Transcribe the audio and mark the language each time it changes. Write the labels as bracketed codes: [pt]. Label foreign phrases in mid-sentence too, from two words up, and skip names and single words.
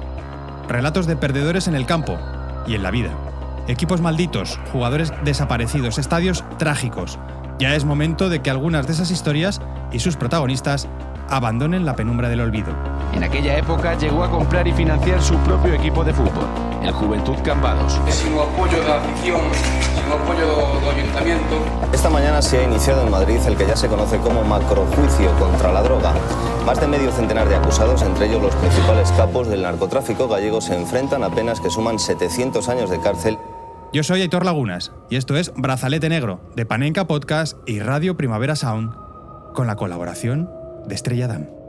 [es] Relatos de perdedores en el campo y en la vida. Equipos malditos, jugadores desaparecidos, estadios trágicos. Ya es momento de que algunas de esas historias y sus protagonistas abandonen la penumbra del olvido. En aquella época llegó a comprar y financiar su propio equipo de fútbol, el Juventud Cambados. [gl] Sin o apoio da afición, sin o apoio do ayuntamiento. [es] Esta mañana se ha iniciado en Madrid el que ya se conoce como macrojuicio contra la droga. Más de medio centenar de acusados, entre ellos los principales capos del narcotráfico gallego, se enfrentan a penas que suman 700 años de cárcel. Yo soy Aitor Lagunas y esto es Brazalete Negro, de Panenka Podcast y Radio Primavera Sound, con la colaboración de Estrella Damm.